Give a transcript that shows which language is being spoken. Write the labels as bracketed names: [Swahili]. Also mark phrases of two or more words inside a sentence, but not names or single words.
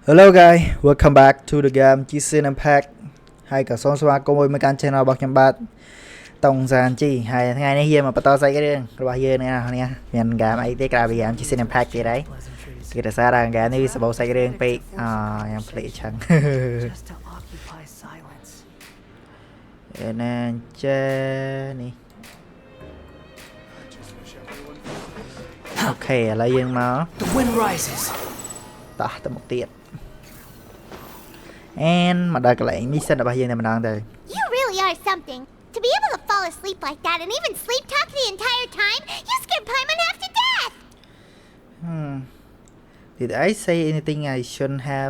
[English] Hello guys, welcome back to the game Genshin Impact [Khmer] ហើយក៏សូមស្វាគមន៍មកកាន់ channel របស់ ខ្ញុំបាទ Tong San YI ហើយថ្ងៃនេះយើងមកបន្តសាច់រឿងរបស់យើងនេះណាមានហ្គេមអីទេក្រៅពីហ្គេម Genshin Impact ទៀតហើយគេរសារហ្គេមនេះវាសម្បូរសាច់រឿងពេកខ្ញុំភ្លេចឆឹងឯណាចេនេះអូខេឥឡូវយើងមកតោះទៅមុខទៀត [English] And mission about here. You really are something. To be able to fall asleep like that and even sleep talk the entire time, you scared Paimon half to death. Did I say anything I shouldn't have?